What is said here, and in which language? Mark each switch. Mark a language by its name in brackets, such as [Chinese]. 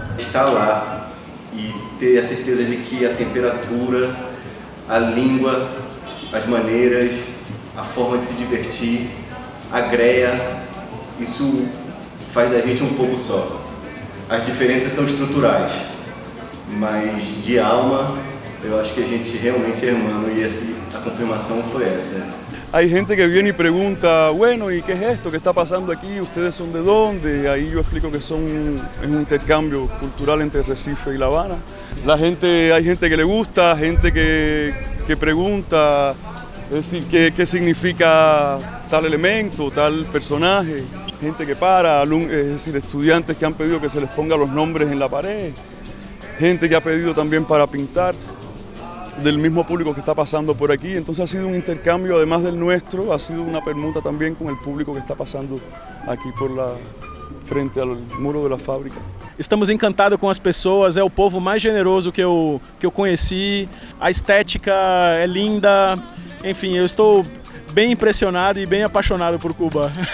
[Portuguese] Estar lá e ter a certeza de que a temperatura, a língua, as maneiras, a forma de se divertir, a greia, isso faz da gente um povo só. As diferenças são estruturais, mas de alma eu acho que a gente realmente é irmão, e a confirmação foi essa. [Spanish] Hay gente que viene y pregunta, bueno, ¿y qué es esto? ¿Qué está pasando aquí? ¿Ustedes son de dónde? Ahí yo explico que es un intercambio cultural entre Recife y La Habana. Hay gente que le gusta, gente que pregunta, es decir, qué significa tal elemento, tal personaje. Gente que para, es decir, estudiantes que han pedido que se les ponga los nombres en la pared. Gente que ha pedido también para pintar, del mismo público que está pasando por aquí. Entonces ha sido un intercambio, además del nuestro, ha sido una permuta también con el público que está pasando aquí frente [Portuguese] ao muro da fábrica. Estamos encantados com as pessoas, é o povo mais generoso que eu conheci, a estética é linda, enfim, eu estou bem impressionado e bem apaixonado por Cuba.